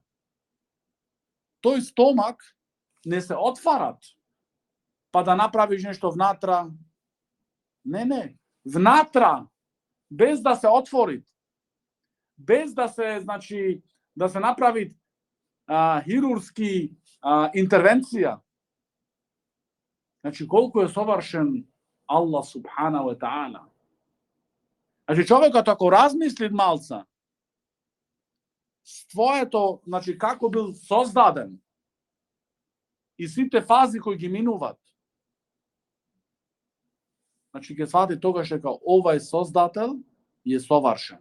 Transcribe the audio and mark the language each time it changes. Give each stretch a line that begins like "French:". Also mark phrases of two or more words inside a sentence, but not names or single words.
Macedonian: Тој стомак не се отварат, па да направиш нешто внатра. Не. Внатра, без да се отвори, без да се, значи, да се направи хирурски интервенција. Значи, колку е совршен Аллах
Arabic: سبحانه وتعالى.
Macedonian: Значи, човекот ако размисли малца, своето, значи, како бил создаден и сите фази кои ги минуват, значи, ќе свати тогаш дека овај создател е совршен.